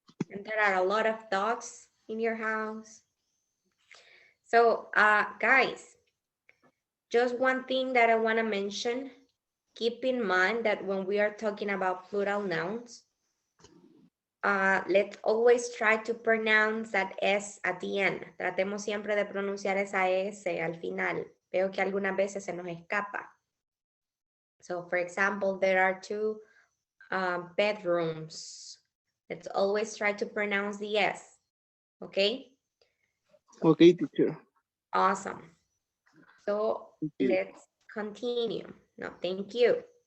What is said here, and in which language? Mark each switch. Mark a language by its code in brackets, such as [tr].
[en] And there are a lot of dogs in your house. So, guys, just one thing that I want to mention. Keep in mind that when we are talking about plural nouns, let's always try to pronounce that S at the end. [es] Tratemos siempre de pronunciar esa S al final. Veo que algunas veces se nos escapa. [en] So, for example, there are 2 bedrooms. Let's always try to pronounce the S. Okay? Okay, teacher. Awesome. So let's continue. No, thank you.